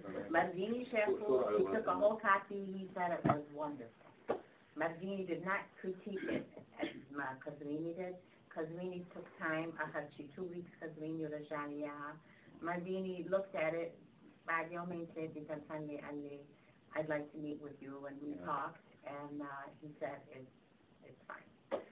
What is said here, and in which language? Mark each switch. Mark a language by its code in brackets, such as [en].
[en] Mardini Shefu, he took a whole copy, he said it was wonderful. Mardini did not critique it as Kazmini did. Kazmini took time, [ar] أخذ شي [en] 2 weeks Kazmini [ar] ورجع لي إياها. [en] Mardini looked at it [ar] بعد يومين ثلاثة تلفن لي قال لي [en] I'd like to meet with you and we talked and he said it's fine.